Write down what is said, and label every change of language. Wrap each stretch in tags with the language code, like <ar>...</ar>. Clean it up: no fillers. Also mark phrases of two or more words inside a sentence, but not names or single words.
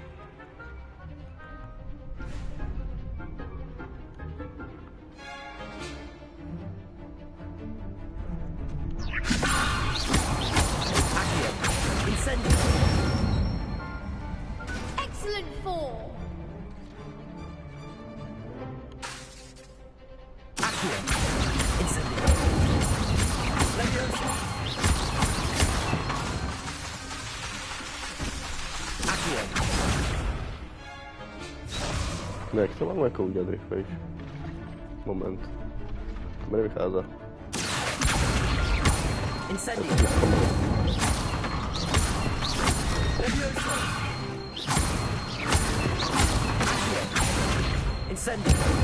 <cs>Incendio.</cs> <en>Excellent form!</en> <cs>Incendio. Leviosa. Accio. No jak to mám jako udělat rychlejš? Moment. To mi nevychází. Incendio. Incendio.</cs>